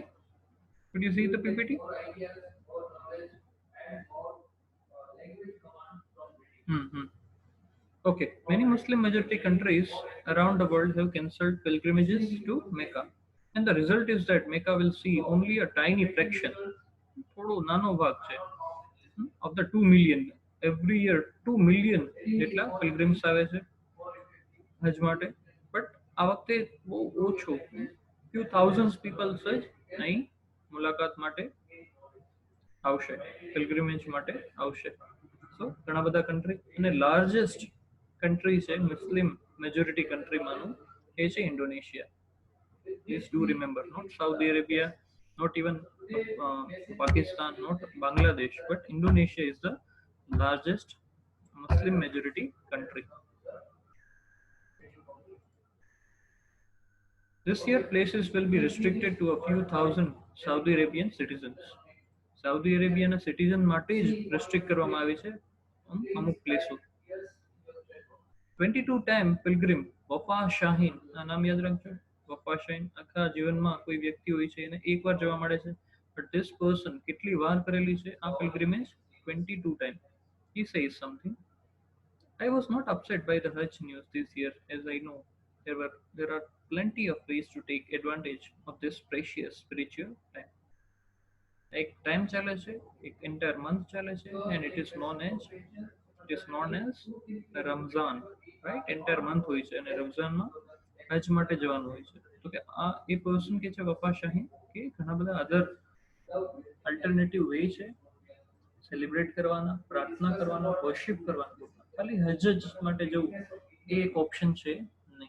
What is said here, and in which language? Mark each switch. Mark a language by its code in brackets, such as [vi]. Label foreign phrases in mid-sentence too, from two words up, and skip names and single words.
[en] Could you see the PPT? Hmm. Okay, many Muslim majority countries around the world have cancelled pilgrimages to Mecca. And the result is that Mecca will see only a tiny fraction, [gu] થોડો નાનો ભાગ છે, [en] of the 2 million. Every year 2 million જેટલા pilgrims [gu] આવે છે. હજ માટે, બટ આ વખતે બહુ ઓછો, [en] few thousands people [gu] જ અહીં મુલાકાત માટે આવશે, પિલગ્રિમેજ માટે આવશે. સો ઘણા બધા કન્ટ્રી, અને [en] largest country [gu] છે [en] Muslim majority [gu] કન્ટ્રીમાંનું એ છે ઇન્ડોનેશિયા. [en] Please do remember, not Saudi Arabia, not even Pakistan, not Bangladesh, but Indonesia is the largest Muslim majority country. This year, places will be restricted to a few thousand Saudi Arabian citizens. [gu] સાઉદી અરેબિયાના સિટીઝન માટે જ રેસ્ટ્રિક્ટ કરવામાં આવી છે અમુક પ્લેસો. 22 [en] time pilgrim [gu] વફા શાહીન, આ નામ યાદ રાખજો. વફા શાહીન આખા જીવનમાં કોઈ વ્યક્તિ હોય છે એને એકવાર જોવા મળે છે, [en] but this person [gu] કેટલી વાર કરેલી છે આ પિલગ્રીમેજ? 22 ટાઈમ. [en] He says something. I was not upset by the Hajj news this year, as I know there are plenty of ways to take advantage of this precious spiritual time. [gu] એક ટાઈમ ચાલે છે, એક [en] entire month [gu] ચાલે છે, [en] and it is known as રમઝાન, રાઈટ? entire month [gu] હોય છે અને રમઝાનમાં હજ માટે જવાનું હોય છે. તો કે આ એ પર્સન કે છે વફા શાહી, કે ઘણા બધા [en] other alternative way [gu] છે સેલિબ્રેટ કરવાના, પ્રાર્થના કરવાના, વર્શિપ કરવાના. ખાલી હજ જ માટે જવું એ એક ઓપ્શન છે નહીં.